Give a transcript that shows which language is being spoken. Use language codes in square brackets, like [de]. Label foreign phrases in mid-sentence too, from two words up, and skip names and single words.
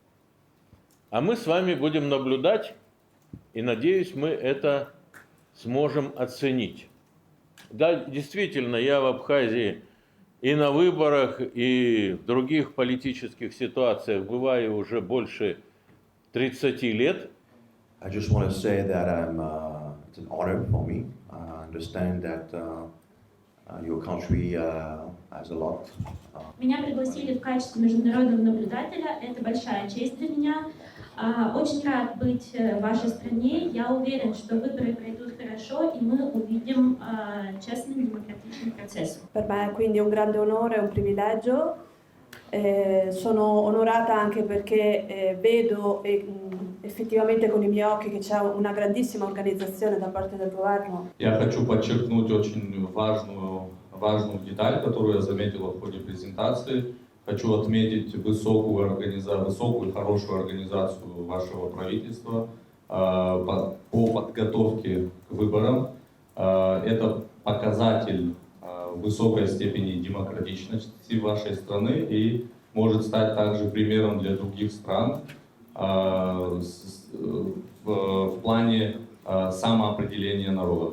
[ru] А мы с вами будем наблюдать, и, надеюсь, мы это сможем оценить. Да, действительно, я в Абхазии и на выборах, и в других политических ситуациях бываю уже больше 30 лет. [en] I just want to say that it's an honor for me. I understand that your country has a lot. [ru] Меня пригласили в качестве международного наблюдателя. Это большая честь для меня. Очень рад быть в вашей стране. Я уверен, что выборы пройдут хорошо, и мы увидим честный демократичный процесс. [it] Per me quindi è un grande onore, un privilegio. Sono onorata anche perché vedo effettivamente con i miei occhi che c'è una grandissima organizzazione da parte del governo. [ru] Я хочу подчеркнуть очень важную деталь, которую я заметила в ходе презентации. Хочу отметить высокую и хорошую организацию вашего правительства по подготовке к выборам. Это показатель высокой степени демократичности вашей страны и может стать также примером для других стран в плане самоопределения народа.